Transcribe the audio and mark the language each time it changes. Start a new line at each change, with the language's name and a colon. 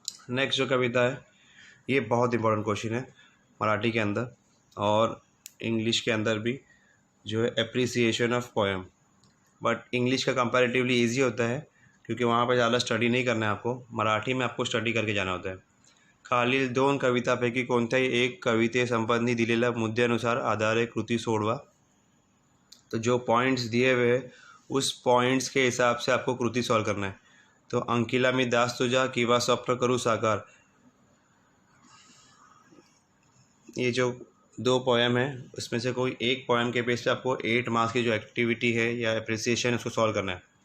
Hindi: Next जो कविता है ये बहुत इंपॉर्टेंट क्वेश्चन है मराठी के अंदर और इंग्लिश के अंदर भी, जो है appreciation of poem. But English का कंपैरेटिवली इजी होता है क्योंकि वहाँ पर ज़्यादा स्टडी नहीं करना है आपको, मराठी में आपको स्टडी करके जाना होता है।
Marathi: खालील 2 कवितापैकी कोणत्याही एक कवितेसंबंधी दिलेल्या मुद्द्यानुसार आधारे कृती सोडवा।
Hindi: तो जो पॉइंट्स दिए हुए हैं उस पॉइंट्स के हिसाब से आपको कृति सॉल्व करना है। तो अंकिला मी दास तुझा किंवा स्वप्न करू साकार, ये जो 2 पोएम है उसमें से कोई एक पोएम के बेस पे आपको 8 मार्क्स की जो एक्टिविटी है या अप्रिसिएशन उसको सॉल्व करना है।